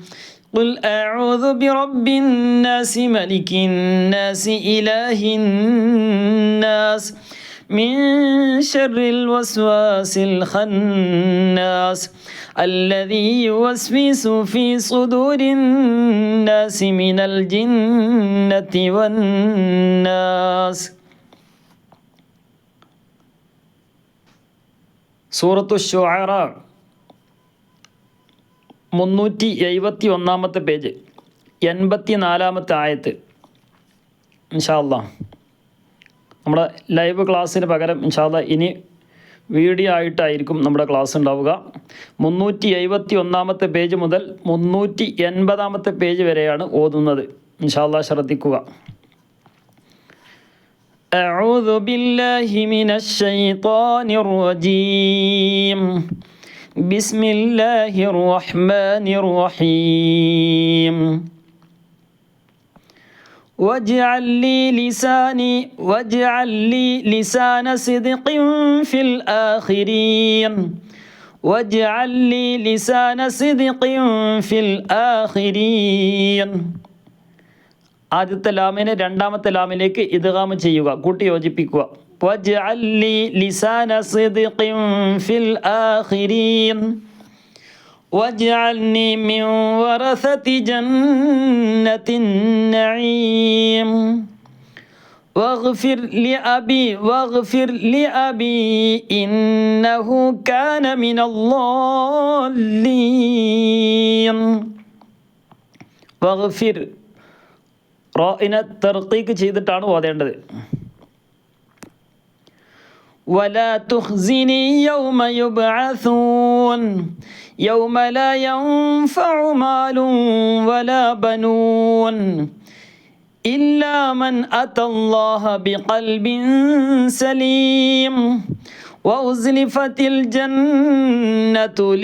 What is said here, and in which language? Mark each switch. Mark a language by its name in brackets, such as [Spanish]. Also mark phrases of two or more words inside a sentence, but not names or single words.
[Arabic] قل أعوذ برب الناس ملك الناس إله الناس من شر الوسواس الخناس الذي يوسوس في صدور الناس من الجنة والناس. [Malayalam] സൂറത്തു ശുആറ 371 പേജ് 84 ആയത്ത്. [Arabic] إن شاء الله [Malayalam] നമ്മുടെ ലൈവ് ക്ലാസ്സിന് പകരം [Arabic] إن شاء الله [Malayalam] ഇനി വീഡിയോ ആയിട്ടായിരിക്കും നമ്മുടെ ക്ലാസ് ഉണ്ടാവുക. 371 പേജ് മുതൽ 380 പേജ് വരെയാണ് ഓതുന്നത്. [Arabic] إن شاء الله [Malayalam] ശ്രദ്ധിക്കുക. [Arabic] أعوذ بالله من الشيطان الرجيم. بسم الله الرحمن الرحيم. واجعل لي لسان صدق في الآخرين. واجعل لي لسان صدق في الآخرين. [Malayalam] ആദ്യത്തെ ലാമിനെ രണ്ടാമത്തെ ലാമിലേക്ക് ഇദ്ഗാം ചെയ്യുക, കൂട്ടി യോജിപ്പിക്കുക. [Arabic] واجعل لي لسان صدق في الآخرين. واجعلني من ورثة جنة النعيم. واغفر لأبي إنه كان من الضالين. [Malayalam] واغفر റാഇനെ തർക്കീക്ക് ചെയ്തിട്ടാണ് ഓതേണ്ടത്. [Arabic] ولا تخزني يوم يبعثون يوم لا ينفع مال ولا بنون إلا من أتى الله بقلب سليم وأزلفت الجنة